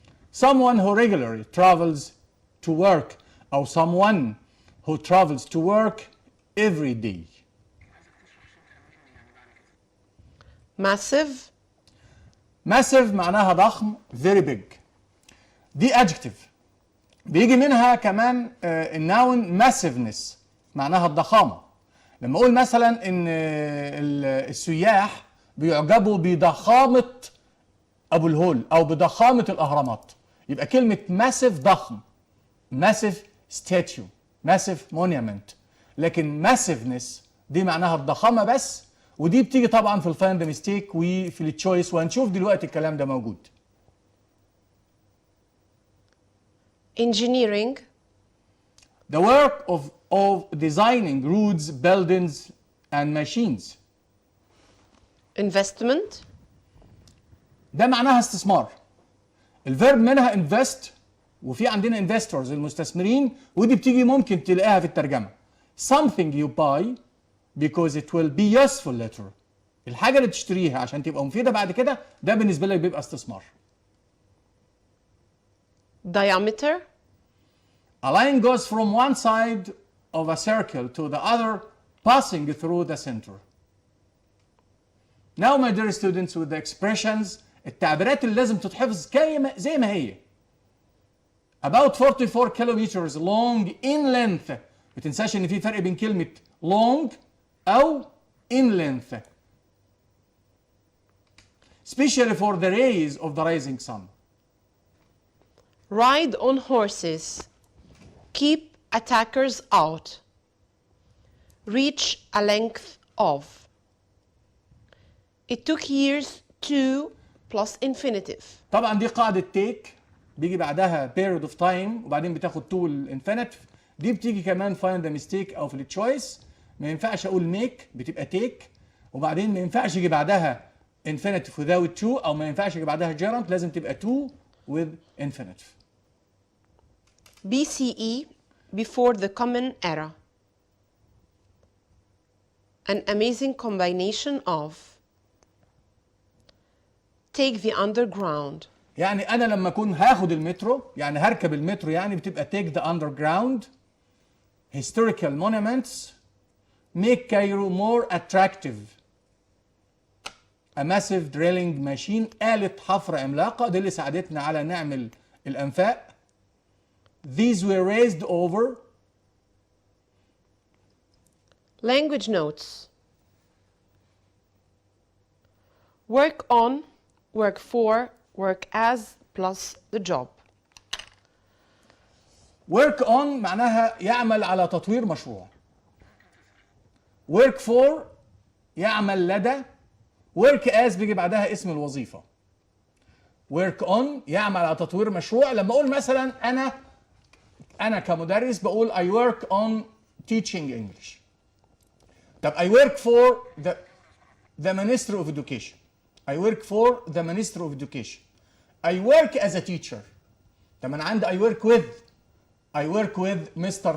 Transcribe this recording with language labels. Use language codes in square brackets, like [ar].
[en] Someone who regularly travels to work or someone who travels to work every day. massive, Massive [ar] معناها ضخم, [en] very big. دي adjective. [ar] بيجي منها كمان الناون massiveness معناها الضخامة. لما أقول مثلا إن السياح بيعجبوا بضخامة أبو الهول أو بضخامة الأهرامات، يبقى كلمة massive ضخم، massive statue، massive monument. لكن massiveness دي معناها الضخامة بس، ودي بتيجي طبعا في الفايند ميستيك وفي التشويس، وهنشوف دلوقتي الكلام ده موجود. [en] engineering, The work of designing roads, buildings and machines. investment, [ar] ده معناها استثمار. الفيرب منها invest وفي عندنا investors المستثمرين، ودي بتيجي ممكن تلاقيها في الترجمة. [en] Something you buy because it will be useful later. [ar] الحاجة اللي تشتريها عشان تبقى مفيدة بعد كده، ده بالنسبة لك بيبقى استثمار. [en] diameter, A line goes from one side of a circle to the other, passing through the center. Now, my dear students, with the expressions, [ar] التعبيرات اللي لازم تتحفظ زي ما هي. [en] About 44 kilometers long in length. [ar] ما تنساش ان في فرق بين كلمة [en] long أو in length. Especially for the rays of the rising sun. ride on horses, keep attackers out, reach a length of. It took years to plus infinitive. [ar] طبعا دي قاعدة take بيجي بعدها [en] period of time [ar] وبعدين بتاخد to الانفينيتيف. دي بتيجي كمان [en] find the mistake [ar] او في التشويس. ما ينفعش اقول make بتبقى take، وبعدين ما ينفعش يجي بعدها [en] infinitive without to [ar] او ما ينفعش يجي بعدها gerund، لازم تبقى [en] to with infinitive. BCE, before the common era. An amazing combination of take the underground. [ar] يعني انا لما اكون هاخد المترو، يعني هركب المترو، يعني بتبقى [en] take the underground. Historical monuments make Cairo more attractive. A massive drilling machine، [ar] آلة حفر عملاقة، دي اللي ساعدتنا على نعمل الأنفاق. [en] These were raised over. Language notes. Work on, work for, work as plus the job. Work on [ar] معناها يعمل على تطوير مشروع. [en] Work for [ar] يعمل لدى. [en] Work as [ar] بيجي بعدها اسم الوظيفة. [en] Work on [ar] يعمل على تطوير مشروع. لما أقول مثلا أنا كمدرس بقول [en] I work on teaching English. طب I work for the Ministry of Education. I work for the Ministry of Education. I work as a teacher. طب أنا عندي I work with Mr.